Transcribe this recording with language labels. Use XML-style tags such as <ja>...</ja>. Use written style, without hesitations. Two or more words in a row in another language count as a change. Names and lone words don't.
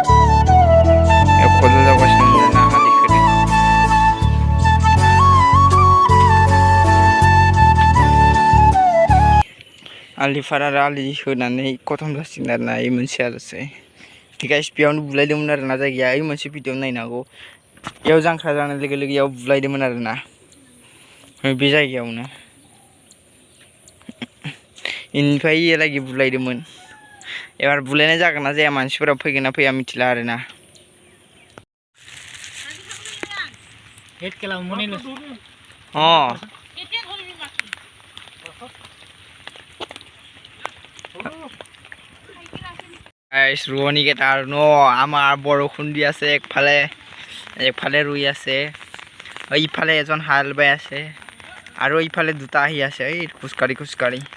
<brx>खदाल जावगासिनो दंमोन आरोना आलि खोदों आलि फार आरो आलि होनानै खथम जासिगोन आरोना बे मोनसे आरोसै गाइस बेयावनो बुलायदोंमोन आरोना जायगाया ओइ मोनसे भिडिअ नायनांगौ बेयाव जांख्रा जानाय लोगो लोगो बेयाव बुलायदोंमोन आरोना बे जायगायावनो बेनिफ्राय एलागि बुलायदोंमोन एबार बुलायनाय जागोन ना जाया मानसिफोरा फैगोन ना फैया मिथिला आरोना</brx> <as>গাইস ৰোৱনী কেইটা আৰু ন আমাৰ বৰষুণ দি আছে একফালে ৰুই আছে ইফালে এজন হাল বাই আছে আৰু ইফালে দুটা আহি আছে এই খোজকাঢ়ি</as>